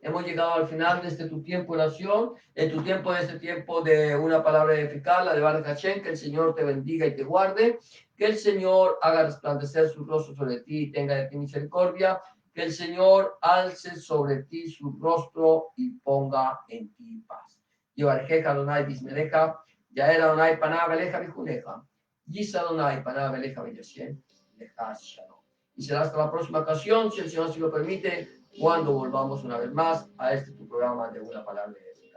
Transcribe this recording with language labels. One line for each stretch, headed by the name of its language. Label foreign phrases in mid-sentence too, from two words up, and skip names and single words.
Spanish: Hemos llegado al final de tu tiempo de oración, en tu tiempo, de este tiempo de una palabra eficaz, la de
Hebrew: ברוך השם.
Spanish: Que el Señor te bendiga y te guarde, que el Señor haga resplandecer su rostro sobre ti y tenga de ti misericordia, que el Señor alce sobre ti su rostro y ponga en ti paz.
Hebrew: יברכך אדני וישמרך, יאר אדני פניו אליך ויחנך, ישא אדני פניו אליך וישם, לך שלום.
Spanish: Y será hasta la próxima ocasión, si el Señor así lo permite, cuando volvamos una vez más a este tu programa de una palabra eficaz.